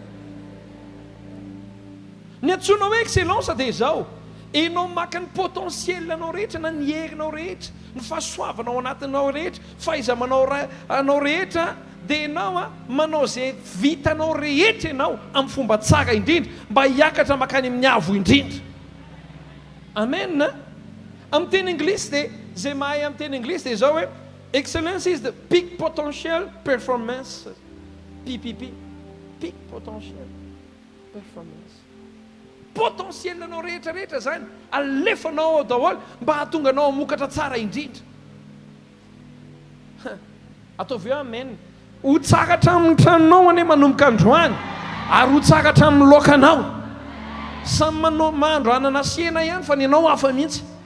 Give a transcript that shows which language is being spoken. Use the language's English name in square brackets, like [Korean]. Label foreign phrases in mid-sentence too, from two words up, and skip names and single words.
[Malagasy] ny antsoina hoe excellence dia zao enao maka ny potentielnao rehetra na ny herinao rehetra ny fahasoavanao anatinao rehetra faizamanao anao rehetra dia enao manao zay vitanao rehetra ianao amin'ny fomba tsara indrindra mba hiakatra makany amin'ny avo indrindra amen amin'ny teny anglisy dia zay mahay amin'ny teny anglisy dia zao hoe [English] excellence is the peak potential performance PPP peak potential performance [Malagasy] potentielnao rehetrarehetra zany alefanao ao daholo mba hahatonga anao amokatra tsara indrindra ataovy eo amen ho tsara hatramin'ny tranonao ane manomboka androany ary ho tsara hatramin'ny lokanao samy mahandro anana siena ihany fa ny anao hafa mihitsy